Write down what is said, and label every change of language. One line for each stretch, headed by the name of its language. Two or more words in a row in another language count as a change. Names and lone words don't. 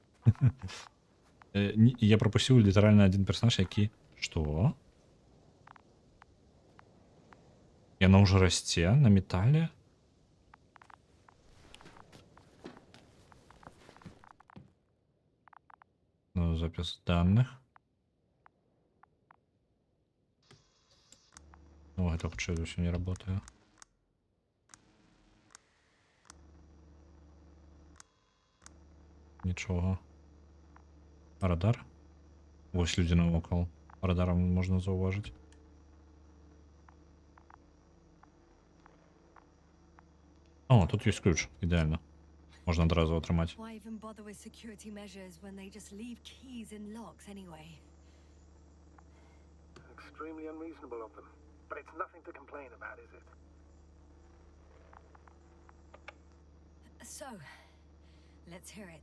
Belarusian: Я пропусціў літаральна адзін персонаж, які... Што? Яна ўжо расце на метале? Ну,
Russian: запись данных.
Belarusian: Ну, это хутчэй за ўсё не работае. Нічога. Радар? Вось людзі навокал. Радарам можна заўважыць. О, тут ёсць ключ. Ідэальна. Можна адразу атрымаць.
English: Why even bother with security measures when they just leave keys in locks anyway? Extremely unreasonable of them. But it's nothing to complain about, is it? So, let's hear it.